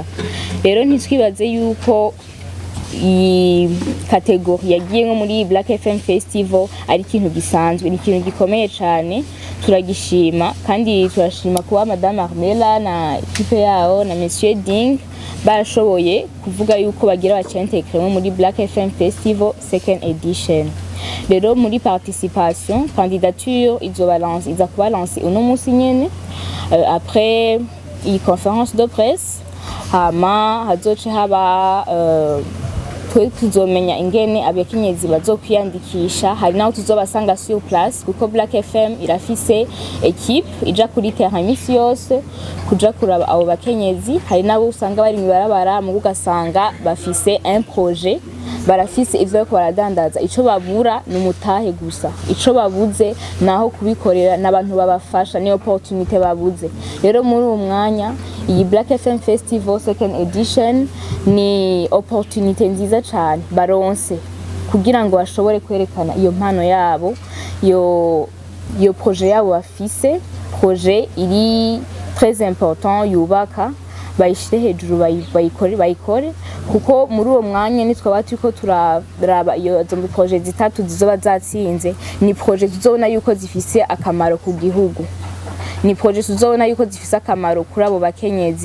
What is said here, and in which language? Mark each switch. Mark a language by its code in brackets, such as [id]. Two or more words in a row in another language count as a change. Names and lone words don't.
[rn] Rero ntitwibaze yuko iyi kategori yagiye nko muri Black FM Festival ari ikintu gisanzwe, ni ikintu gikomeye cyane, turagishima kandi turashima kuba Madame Armela na equipe yao na Monsieur Ding barashoboye kuvuga yuko bagira bacentekremo muri Black FM Festival second edition. Rero muri [fr] participation candidature [rn] iza kuba lancée uno musi nyene après iyi [fr] conférence de presse, [rn] hama hazoce haba tuzomenya ingene abakenyezi bazokwiyandikisha. Hari naho tuzobasanga [fr] sur place [rn] kuko Black FM irafise equipe ija kuri terrain imisi yose kuja kuraba abo bakenyezi. Hari nabo usanga bari mibarabara mu ugasanga bafise [fr] un projet, [rn] barafise ivyo ko baradandaza, ico babura n'umutahe gusa, ico babuze naho kubikorera n'abantu babafasha, ni opportunity babuze. Rero muri uwo mwanya iyi Black FM Festival second edition ni opportunity nziza cyane baronse kugira ngo bashobore kwerekana iyo mpano yabo, iyo projet yabo bafise, projet iri [fr] très important [rn] yubaka, bayishire hejuru bayikore kuko muri uwo mwanya nitwa turiko turaraba iyo zombi projet zitatu zizoba zatsinze, ni projet tuzobona yuko zifise akamaro ku gihugu, ni projet tuzobona yuko zifise akamaro kuri abo bakenyezi.